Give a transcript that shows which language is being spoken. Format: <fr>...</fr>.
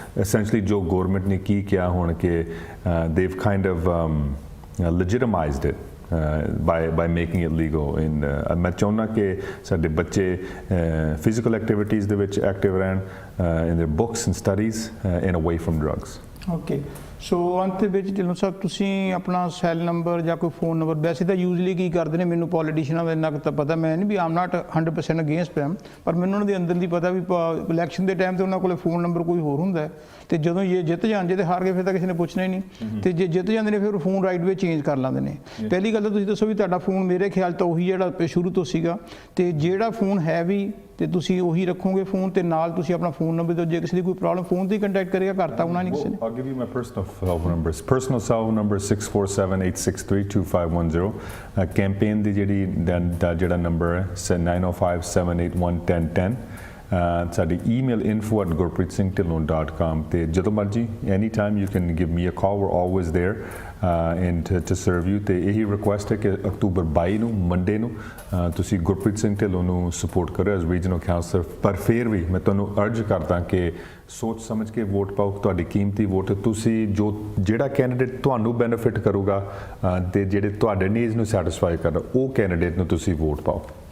<en>Essentially,</en> <pa>jo government ne ki kiya hon ke</pa> <en>they've kind of legitimized it by making it legal. In</en> <pa>मैं चाहना कि साडे बच्चे</pa> <en>physical activities</en> <pa>ਦੇ ਵਿੱਚ</pa> <en>active ਰਹਿਣ, in their books and studies, and away from drugs.</en> <pa>Okay, ਸੋ ਅੰਤ ਦੇ ਵਿੱਚ ਢਿੱਲੋਂ ਸਾਹਿਬ ਤੁਸੀਂ ਆਪਣਾ ਸੈੱਲ ਨੰਬਰ ਜਾਂ ਕੋਈ ਫੋਨ ਨੰਬਰ, ਵੈਸੇ ਤਾਂ ਯੂਜ਼ਲੀ ਕੀ ਕਰਦੇ ਨੇ, ਮੈਨੂੰ ਪੋਲੀਟੀਸ਼ੀਅਨਾਂ ਦਾ ਇੰਨਾ ਕੁ ਤਾਂ ਪਤਾ, ਮੈਂ ਨਹੀਂ ਵੀ ਆਮ</pa> <en>not 100% against them,</en> <pa>ਪਰ ਮੈਨੂੰ ਉਹਨਾਂ ਦੇ ਅੰਦਰ ਦੀ ਪਤਾ ਵੀ ਇਲੈਕਸ਼ਨ ਦੇ ਟਾਈਮ ਤੇ ਉਹਨਾਂ ਕੋਲ ਫੋਨ ਨੰਬਰ ਕੋਈ ਹੋਰ ਹੁੰਦਾ ਤੇ ਜਦੋਂ ਇਹ ਜਿੱਤ ਜਾਣ, ਜੇ ਤੇ ਹਾਰ ਗਏ ਫਿਰ ਤਾਂ ਕਿਸੇ ਨੇ ਪੁੱਛਣਾ ਹੀ ਨਹੀਂ, ਤੇ ਜੇ ਜਿੱਤ ਜਾਂਦੇ ਨੇ ਫਿਰ ਫੋਨ ਰਾਈਟ ਵੇ ਚੇਂਜ ਕਰ ਲੈਂਦੇ ਨੇ। ਪਹਿਲੀ ਗੱਲ ਤਾਂ ਤੁਸੀਂ ਦੱਸੋ ਵੀ ਤੁਹਾਡਾ ਫੋਨ ਮੇਰੇ ਖਿਆਲ ਤਾਂ ਉਹੀ ਜਿਹੜਾ ਸ਼ੁਰੂ ਤੋਂ ਸੀਗਾ, ਤੇ ਜਿਹੜਾ ਫੋਨ ਹੈ ਵੀ ਤੇ ਤੁਸੀਂ ਉਹੀ ਰੱਖੋਗੇ ਫੋਨ, ਤੇ ਨਾਲ ਤੁਸੀਂ ਆਪਣਾ ਫੋਨ ਨੰਬਰ ਦਿਓ, ਜੇ ਕਿਸੇ ਦੀ ਕੋਈ ਪ੍ਰੋਬਲਮ ਫੋਨ ਤੇ ਹੀ ਕੰਟੈਕਟ ਕਰੇਗਾ, ਘਰ ਤਾਂ ਆਉਣਾ ਨਹੀਂ ਕਿਸੇ ਨੇ।</pa> <en>I'll give you my personal cell number. Personal cell number 647-863-2510.</en> <pa>Campaign ਦੀ ਜਿਹੜਾ ਨੰਬਰ ਹੈ 905-781-1010.</pa> <en>ਸਾਡੀ email info@gurpreetsinghthillon.com, ਤੇ ਜਦੋਂ ਮਰਜੀ anytime you can give me a call. We're always there and to serve you.</en> <pa>ਤੇ ਇਹੀ ਰਿਕੁਐਸਟ ਹੈ ਕਿ ਅਕਤੂਬਰ 22 ਨੂੰ ਮੰਡੇ ਨੂੰ ਤੁਸੀਂ ਗੁਰਪ੍ਰੀਤ ਸਿੰਘ ਢਿੱਲੋਂ ਨੂੰ ਸਪੋਰਟ ਕਰੋ ਐਜ਼ ਰੀਜਨਲ ਕਾਉਂਸਲਰ। ਪਰ ਫਿਰ ਵੀ ਮੈਂ ਤੁਹਾਨੂੰ ਅਰਜ ਕਰਦਾ ਕਿ ਸੋਚ ਸਮਝ ਕੇ ਵੋਟ ਪਾਓ, ਤੁਹਾਡੀ ਕੀਮਤੀ ਵੋਟ, ਤੁਸੀਂ ਜਿਹੜਾ ਕੈਂਡੀਡੇਟ ਤੁਹਾਨੂੰ ਬੈਨੀਫਿਟ ਕਰੂਗਾ ਤੇ ਜਿਹੜੇ ਤੁਹਾਡੇ ਨੀਡਸ ਨੂੰ ਸੈਟੀਸਫਾਈ ਕਰਦਾ, ਉਹ ਕੈਂਡੀਡੇਟ ਨੂੰ ਤੁਸੀਂ ਵੋਟ ਪਾਓ।</pa>